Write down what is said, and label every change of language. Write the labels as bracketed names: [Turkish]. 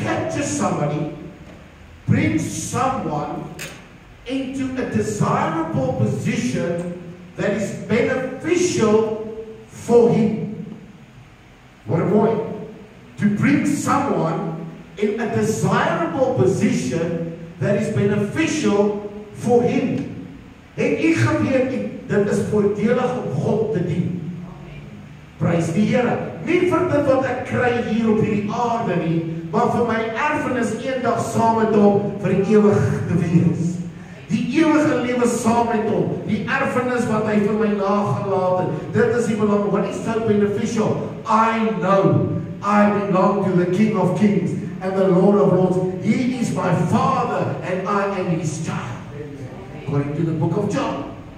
[English] capture somebody, bring someone into a desirable position that is beneficial for him. What a point. To bring someone in a desirable position that is beneficial for him. [Afrikaans] Het u geweet, dit is voordelig om God te dien. Prys die Here. Nie vir dit wat ek kry hier op hierdie aarde nie, maar vir my erfenis eendag saam met hom vir ewig te wees. Die ewige lewe saam met hom, die erfenis wat hy vir my nagelaat het, dit is die belang. [English] What is so beneficial? I know I belong to the King of Kings and the Lord of Lords. He is my Father and I am His child. According to the book of John.